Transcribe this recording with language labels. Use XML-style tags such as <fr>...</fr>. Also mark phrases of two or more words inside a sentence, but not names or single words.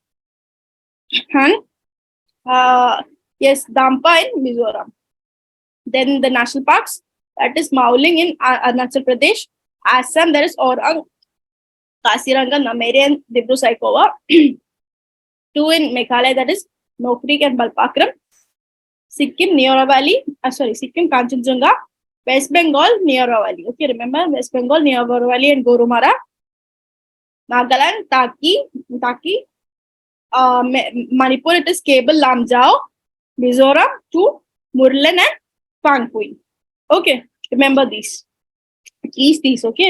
<en>And yes, Dampa in Mizoram. Then the national parks, that is Mauling in Arunachal Pradesh. Assam, there is Orang, Kaziranga, Nameri and Dibru-Saikhowa. Two in Meghalaya, that is Nokrik and Balpakram. Sikkim, Neora Valley. Sikkim, Kanchenjunga. West Bengal, Neora Valley. Okay, remember West Bengal, Neora Valley and Gorumara. Nagaland, Taki. Manipur, it is Cable Lamjao. Mizoram, two, Murlen and Phangpui. Okay, remember these. At least these, okay.</en>